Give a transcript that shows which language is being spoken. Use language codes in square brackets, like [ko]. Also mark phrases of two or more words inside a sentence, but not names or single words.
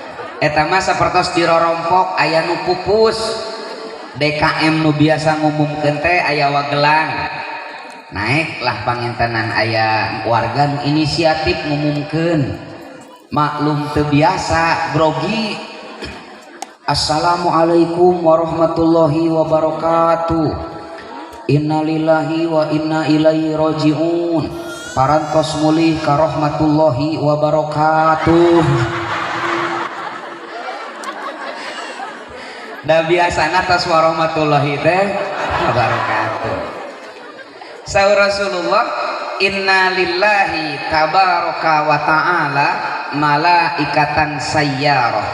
[su] Eta mah sapertos dirorompok aya nu pupus. DKM nu biasa ngumumkeun teh aya wagelang. Naiklah pangintenan aya warga nu inisiatif ngumumkeun. Maklum teu biasa grogi. [ar] السلام عليكم ورحمة الله وبركاته. إنا لله وإنا إليه راجعون. [su] Parantos mulih ka [ar] رحمة الله وبركاته. [su] Da biasana tas warahmatullahi teh wabarakatuh. Saur Rasulullah, [ar] إن لله تبارك وتعالى ملائكة سيارة.